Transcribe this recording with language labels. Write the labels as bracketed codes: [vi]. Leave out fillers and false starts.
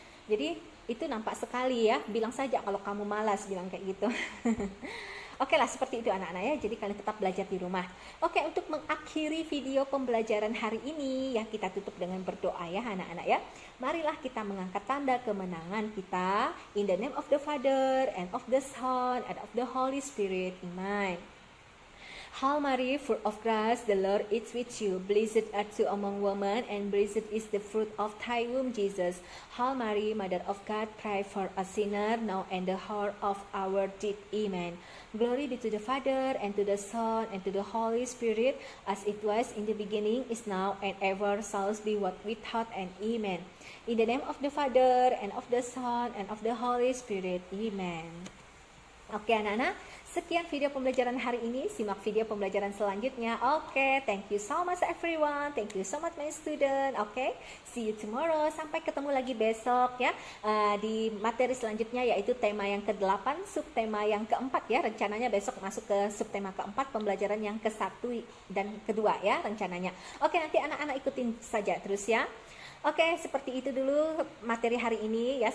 [id] Jadi itu nampak sekali ya, bilang saja kalau kamu malas, bilang kayak gitu. Oke lah, seperti itu anak-anak ya, jadi kalian tetap belajar di rumah. Oke, untuk mengakhiri video pembelajaran hari ini ya, kita tutup dengan berdoa ya anak-anak ya. Marilah kita mengangkat tanda kemenangan kita. [en] In the name of the Father, and of the Son, and of the Holy Spirit. Amen. Hail Mary, full of grace, the Lord is with you. Blessed art thou among women, and blessed is the fruit of thy womb, Jesus. Hail Mary, Mother of God, pray for us sinners, now and the hour of our death. Amen. Glory be to the Father, and to the Son, and to the Holy Spirit, as it was in the beginning, is now, and ever shall be, what without end. Amen. In the name of the Father, and of the Son, and of the Holy Spirit. Amen. [id] Oke anak-anak, sekian video pembelajaran hari ini. Simak video pembelajaran selanjutnya. [en] Oke, thank you so much everyone. Thank you so much my student. Oke, see you tomorrow. [id] Sampai ketemu lagi besok ya, di materi selanjutnya, yaitu tema yang ke-8, subtema yang ke-4 ya. Rencananya besok masuk ke subtema ke-4, pembelajaran yang ke-1 dan ke-2 ya rencananya. Oke, nanti anak-anak ikutin saja terus ya. Oke, seperti itu dulu materi hari ini ya.